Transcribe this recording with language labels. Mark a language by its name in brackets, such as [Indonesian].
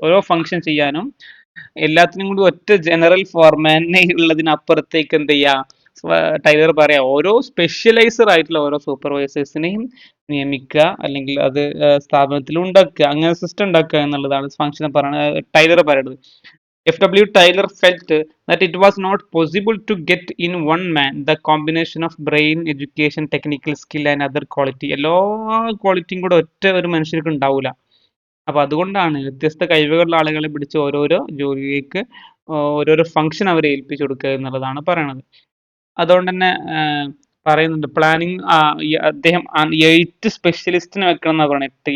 [Malayalam] ഓരോ ഫങ്ഷൻ ചെയ്യാനും എല്ലാത്തിനും കൂടി ഒറ്റ ജനറൽ ഫോർമാനെ ഉള്ളതിനപ്പുറത്തേക്ക് എന്ത് ചെയ്യുക, ടൈലർ പറയാം ഓരോ സ്പെഷ്യലൈസർ ആയിട്ടുള്ള ഓരോ സൂപ്പർവൈസേഴ്സിനെയും നിയമിക്കുക അല്ലെങ്കിൽ അത് സ്ഥാപനത്തിൽ ഉണ്ടാക്കുക, അങ്ങനെ സിസ്റ്റം ഉണ്ടാക്കുക എന്നുള്ളതാണ് ഫംഗ്ഷൻ ടൈലർ പറയുന്നത്. [English] F.W. Tyler felt that it was not possible to get in one man the combination of brain, education, technical skill and other quality. [Malayalam] എല്ലാ ക്വാളിറ്റിയും കൂടെ ഒറ്റ ഒരു മനുഷ്യർക്ക് ഉണ്ടാവില്ല. അപ്പൊ അതുകൊണ്ടാണ് വ്യത്യസ്ത കഴിവുകളുള്ള ആളുകളെ പിടിച്ച് ഓരോരോ ജോലിയിലേക്ക് ഓരോരോ ഫംഗ്ഷൻ അവരെ ഏൽപ്പിച്ചു കൊടുക്കുക എന്നുള്ളതാണ് പറയണത്. അതുകൊണ്ട് തന്നെ പറയുന്നുണ്ട് പ്ലാനിങ് അദ്ദേഹം 8 സ്പെഷ്യലിസ്റ്റിനെ വെക്കണം എന്നാണ് പറയുന്നത്.